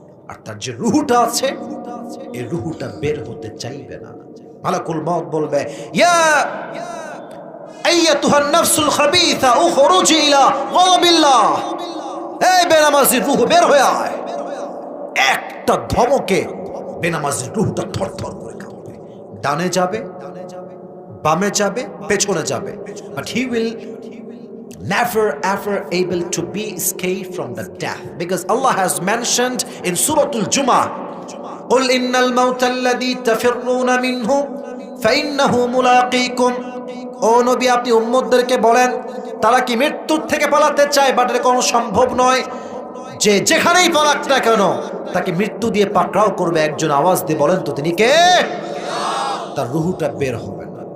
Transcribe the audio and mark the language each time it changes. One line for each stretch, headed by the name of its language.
Bangla: আর তার যে রুহুটা আছে, এই রুহুটা বের হতে চাইবে না। মালাকুল মউত বলবে,
Arabic: ইয়া আইয়াতুহান নাফসুল খাবিসা উখরুজি ইলা গাযাবিল্লাহ।
Bangla: এই বেনামাজির রূহ বের হয়ে আয়। একটা ধমকে বেনামাজির রূহটা থরথর করে কাঁপবে। ডানে যাবে, বামে যাবে, পেছনে যাবে,
English: but he will never ever able to be escaped from the death, because Allah has mentioned in Surah Al-Jumu'ah,
Arabic: قل إن الموت الذي تفرون منه ফাইন্নাহু মুলাকীকুম।
Bangla: ও নবী, আপনি উম্মতদেরকে বলেন তারা কি মৃত্যুর থেকে পালাতে চায়,
English: but
Bangla: এটা কোনো সম্ভব নয় যে যেখানেই পালাক না কেন তাকে মৃত্যু দিয়ে পাকড়াও করবে। একজন আওয়াজ দিয়ে বলেন তো তিনি কে? তার রুহুটা বের হবে না।